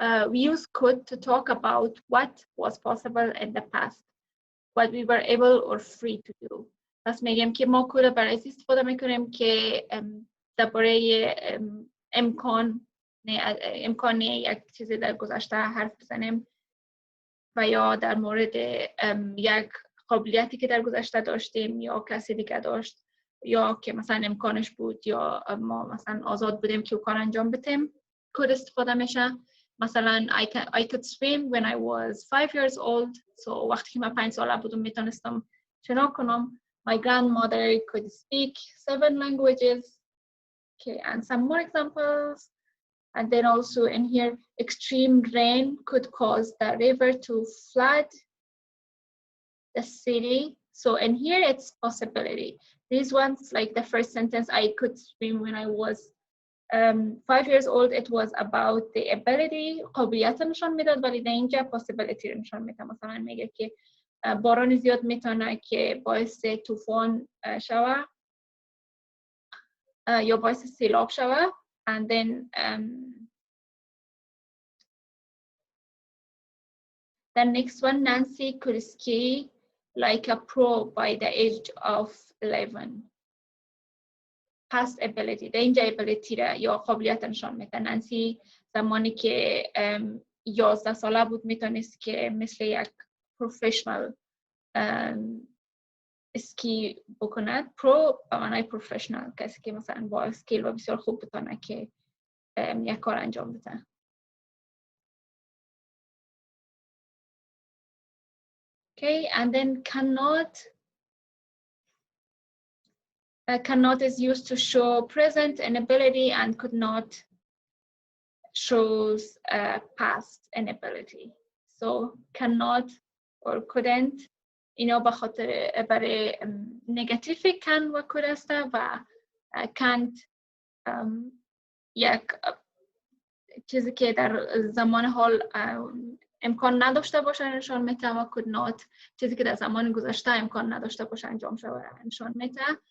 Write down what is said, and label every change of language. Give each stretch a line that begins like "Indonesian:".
English: We use could to talk about what was possible in the past, what we were able or free to do.
Persian: پس میگم که ما could برای استفاده میکنیم که درباره امکان یک چیزی در گذشته حرف بزنیم و یا در مورد یک قابلیتی که در گذشته داشتیم یا کسی دیگه داشت یا که مثلا امکانش بود یا ما مثلا آزاد بودیم که کار انجام بدیم could استفاده میشه.
English: مثلا I could swim when I was 5 years old.
Persian: So وقتی که من 5 ساله بودم میتونستم شنا کنم.
English: My grandmother could speak 7 languages. Okay, and some more examples. And then also in here, extreme rain could cause the river to flood the city. So in here, it's possibility. These ones, like the first sentence, I could swim when I was 5 years old. It was about the ability.
Persian: قابلیت نشان میداد ولی در اینجا possibility نشان میده. مثلا میگه که باران زیاد میتونه که باعث طوفان شوه یا باعث سیلاب شوه.
English: And then the next one, Nancy could ski like a pro by the age of 11.
Persian: Past ability, the اینجا ability را یا قابلیت نشان میده. نانسی زمانی که 11 ساله بود میتونست که مثل یک پروفشنال اسکی بکند. پرو به معنای پروفشنال، کسی که مثلا با اسکیل و بسیار خوب بتونه که یک کار انجام بده.
English: Okay, and then cannot is used to show present inability, and could not shows past inability.
Persian: So cannot or couldn't اینا به خاطر برای نگاتیو can و could است و can't یک چیزی که در زمان حال امکان نداشته باشه نشان میده و could not چیزی که در زمان گذشته امکان نداشته باشه انجام شده نشان میده.